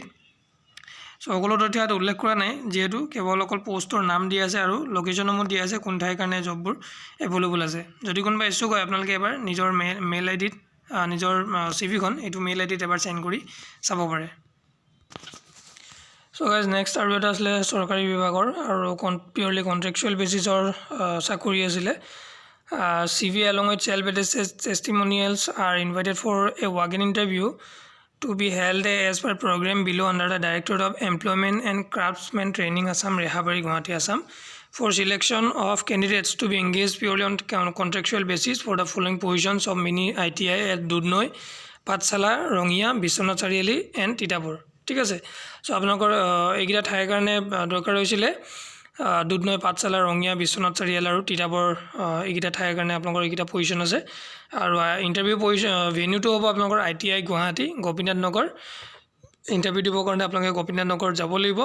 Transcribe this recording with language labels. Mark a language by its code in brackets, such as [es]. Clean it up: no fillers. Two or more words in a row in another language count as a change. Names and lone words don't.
[as] চ' সকলো তথ্য ইয়াত উল্লেখ কৰা নাই, যিহেতু কেৱল অকল পোষ্টৰ নাম দিয়া আছে আৰু লোকেশ্যনসমূহ দিয়া আছে কোন ঠাইৰ কাৰণে জববোৰ এভেইলেবল আছে। যদি কোনোবা ইচ্ছুক হয় আপোনালোকে এবাৰ নিজৰ [en] mail ID [as] নিজৰ CVখন এইটো [en] mail ID [as] এবাৰ চেণ্ড কৰি চাব পাৰে। [en] so guys next [as] আৰু এটা আছিলে চৰকাৰী বিভাগৰ আৰু [en] purely contractual basis [as] চাকৰি আছিলে। [en] CV along with self-attested testimonials are invited for a walk-in interview to be held as per program below under the Directorate of Employment and Craftsman Training, Assam, Rehabari, Guwahati, Assam, for selection of candidates to be engaged purely on contractual basis for the following positions of mini ITI at Dudnoi, Pathshala, Rongia, Biswanath Chariali and Titapur, [as] ঠিক আছে। চ' আপোনালোকৰ এইকেইটা ঠাইৰ কাৰণে দৰকাৰ হৈছিলে দুধনৈ, পাঠশালা, ৰঙিয়া, বিশ্বনাথ চাৰিআলি আৰু তিতাবৰ, এইকেইটা ঠাইৰ কাৰণে আপোনালোকৰ এইকেইটা পজিশ্যন আছে। আৰু [en] interview venue [as] হ'ব আপোনালোকৰ ITI গুৱাহাটী, গোপীনাথ নগৰ। ইণ্টাৰভিউ দিবৰ কাৰণে আপোনালোকে গোপীনাথ নগৰ যাব লাগিব।